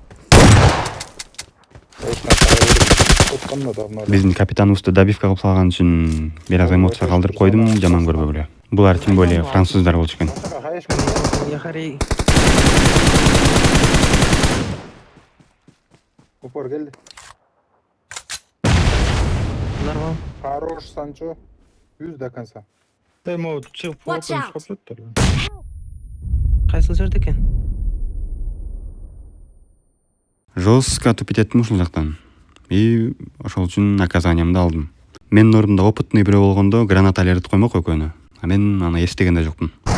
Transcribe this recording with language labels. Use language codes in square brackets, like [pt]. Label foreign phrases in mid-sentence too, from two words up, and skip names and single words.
[ky] Биздин капитаныбызды добивка кылып салган үчүн бир аз эмоция калтырып койдум, жаман көрбөгүлө. Булар [ru] тем более [ky] француздар болчу экен. Яхарей. Упор келди. Нормал. [ru] Хорош, Санчо. 100 до конца. [en] Watch out! [ky] Кайсыл жерде экен? [ru] Жестко тупить [ky] еттим ушул жактан. И ошол үчүн наказаниямды алдым. Менин ордумда опытный бирөө болгондо граната ээритип коймок экөөнү. А мен аны эстеген да жокмун.